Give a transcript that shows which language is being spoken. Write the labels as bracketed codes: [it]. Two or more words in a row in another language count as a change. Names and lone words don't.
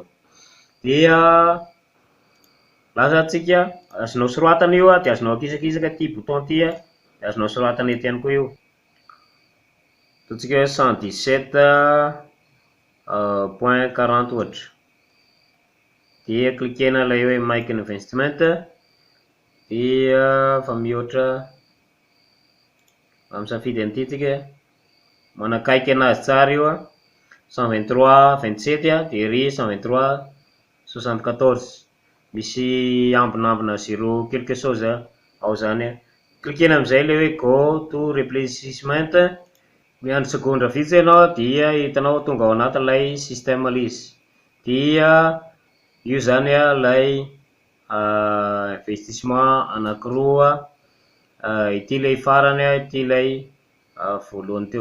[mg] Dia lazatsika azonao soratana io dia azonao akisakisaka ty bouton ty dia azonao soratana ety ihany koa io. Ataontsika hoe 117,40 ohatra. Dia klikena ilay hoe [en] make investment [mg] dia fa mihoatra misafidy an'ity tsika manakaiky anazy tsara io 123,27 dia ry 123,74 misy ambinambina 0 [fr] quelque chose [mg] ao zany. Klikena amin'izay ilay hoe [en] go to replacement, [mg] miandry segondra vitsy ianao dia hitanao tonga ao anatin'ilay système izy. Dia io zany ilay investissement anankiroa ity ilay farany ity ilay voalohany teo.